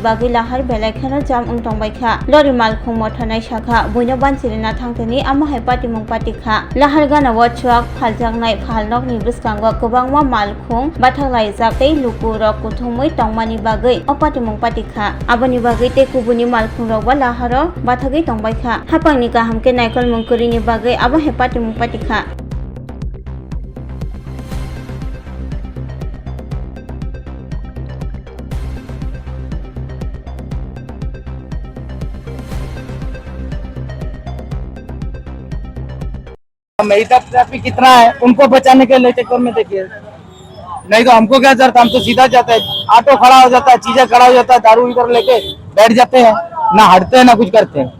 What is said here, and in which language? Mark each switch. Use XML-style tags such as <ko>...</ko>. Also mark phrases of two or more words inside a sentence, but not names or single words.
<trp>bagi Lahar belaikhano jam ungtongbaikha lori Malkhung mothanai sakha buino bansirina thangtani amahai Patimung patikha Lahar gana watchwak phaljaknai phalnokni bwskango kwbangma Malkhung bathaklaijak tei lukurok kuthumui tongmani bagi o Patimung patikha aboni bagi tei kubuni Malkhung rok ba Laharo bathagui tongbaikha hapangni kahamke naikol mungkurini bagi amahai Patimung patikha</trp> <hi>इधर ट्रैफिक कितना है उनको बचाने के लिए चक्कर में देखिए, नहीं तो हमको क्या जरूरत, हम तो सीधा जाते हैं, ऑटो खड़ा हो जाता है, चीजें खड़ा हो जाता है, दारू इधर लेके बैठ जाते हैं, ना हटते हैं ना कुछ करते हैं।</hi>